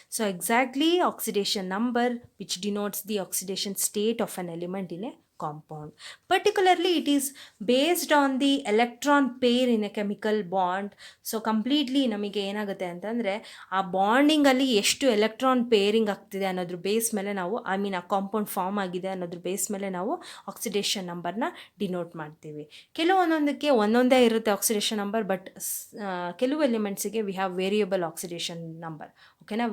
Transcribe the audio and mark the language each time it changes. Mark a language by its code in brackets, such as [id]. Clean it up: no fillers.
[en] So exactly oxidation number which denotes the oxidation state of an element in a compound. Particularly it is based on the electron pair in a chemical bond. [kn] So completely ನಮಗೆ ಏನಾಗುತ್ತೆ ಅಂತಂದರೆ ಆ ಬಾಂಡಿಂಗಲ್ಲಿ ಎಷ್ಟು electron pairing ಆಗ್ತಿದೆ ಅನ್ನೋದ್ರ base ಮೇಲೆ ನಾವು ಆ ಕಾಂಪೌಂಡ್ ಫಾರ್ಮ್ ಆಗಿದೆ ಅನ್ನೋದ್ರ ಬೇಸ್ ಮೇಲೆ ನಾವು ಆಕ್ಸಿಡೇಷನ್ ನಂಬರ್ನ ಡಿನೋಟ್ ಮಾಡ್ತೀವಿ. ಕೆಲವೊಂದೊಂದಕ್ಕೆ ಒಂದೊಂದೇ ಇರುತ್ತೆ ಆಕ್ಸಿಡೇಷನ್ ನಂಬರ್, ಬಟ್ ಕೆಲವು ಎಲಿಮೆಂಟ್ಸಿಗೆ [en] We have variable oxidation number. [kn] ಓಕೆನಾ?